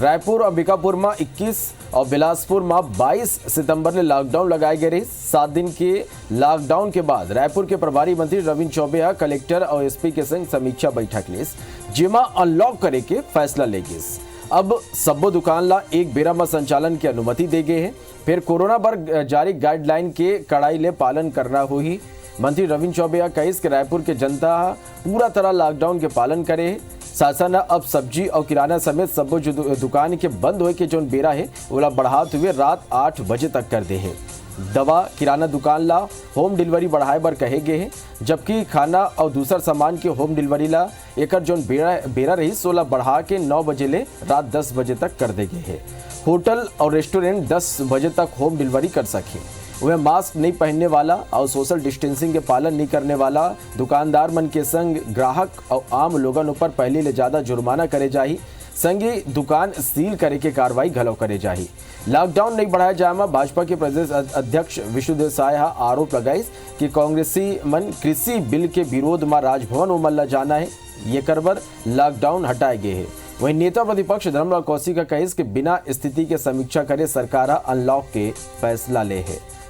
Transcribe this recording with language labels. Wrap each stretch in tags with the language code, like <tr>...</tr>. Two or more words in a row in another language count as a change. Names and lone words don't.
<hne>रायपुर अंबिकापुर में 21 और बिलासपुर में 22 सितंबर ले लॉकडाउन लगाए गए रही। 7 दिन के लॉकडाउन के बाद रायपुर के प्रभारी मंत्री रविंद्र चौबे कलेक्टर और एसपी के संग समीक्षा बैठक ली, जिमा अनलॉक करे के फैसला ले गई। अब सब्बो दुकान ला एक बेरा में संचालन की अनुमति दे गए हैं। फिर कोरोना पर जारी गाइडलाइन के कड़ाई ले पालन करना होगी। मंत्री रविंद्र चौबे कही कि रायपुर के जनता पूरा तरह लॉकडाउन के पालन करे। शासन अब सब्जी और किराना समेत सब्बो जो दुकान के बंद होए के जो बेरा है ओला बढ़ाते हुए रात 8 बजे तक कर दे है। दवा किराना दुकान ला होम डिलीवरी बढ़ाए बर कहे गए हैं, जबकि खाना और दूसर सामान के होम डिलीवरी ला एकर जो बेरा रही 16 बढ़ा के 9 बजे ले रात 10 बजे तक कर दे गए हैं। होटल और रेस्टोरेंट 10 बजे तक होम डिलीवरी कर सके। वह मास्क नहीं पहनने वाला और सोशल डिस्टेंसिंग के पालन नहीं करने वाला दुकानदार मन के संग ग्राहक और आम लोगन ऊपर पहले ले ज्यादा जुर्माना करे जाही। संगे दुकान सील करे के कार्रवाई घलो करे जाही। लॉकडाउन नहीं बढ़ाया जाए में भाजपा के प्रदेश अध्यक्ष विष्णुदेव साय आरोप लगाई कि कांग्रेसी मन कृषि बिल के विरोध में राजभवन उमल जाना है, ये करबर लॉकडाउन हटाए गए हैं। वहीं नेता प्रतिपक्ष धर्मलाल कौशिक का कही कि बिना स्थिति के समीक्षा करे सरकार अनलॉक के फैसला ले है।</hne>